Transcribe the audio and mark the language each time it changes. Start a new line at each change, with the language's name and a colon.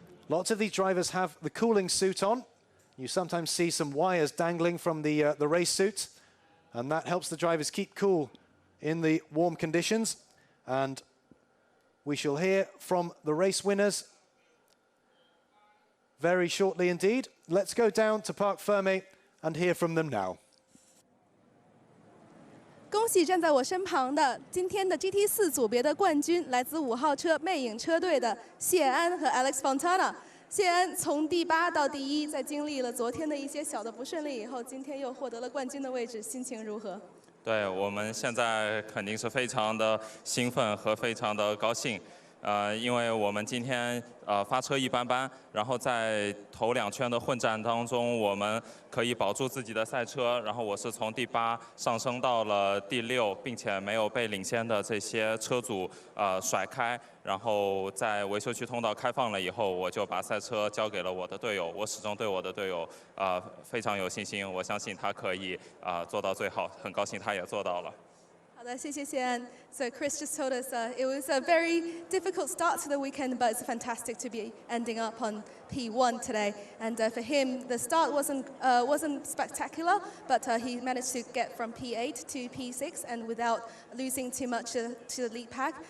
English: Lots of these drivers have the cooling suit on. You sometimes see some wires dangling from the race suit, and that helps the drivers keep cool in the warm conditions. And we shall hear from the race winners very shortly indeed. Let's go down to Parc Fermé and hear from them now.
Chinese: 恭喜站在我身旁的今天的 GT4 组别的冠军，来自5号车魅影车队的谢安和 Alex Fontana。谢安从第8到第1，在经历了昨天的一些小的不顺利以后，今天又获得了冠军的位置，心情如何？对，我们现在肯定是非常的兴奋和非常的高兴。因为我们今天发车一般般，然后在头2圈的混战当中，我们可以保住自己的赛车，然后我是从第8上升到了第6，并且没有被领先的这些车主甩开。然后在维修区通道开放了以后，我就把赛车交给了我的队友。我始终对我的队友非常有信心，我相信他可以做到最好，很高兴他也做到了。好的，谢谢谢安。
English: So Chris just told us it was a very difficult start to the weekend, but it's fantastic to be ending up on P1 today. And for him, the start wasn't spectacular, but he managed to get from P8 to P6, and without losing too much to the lead pack.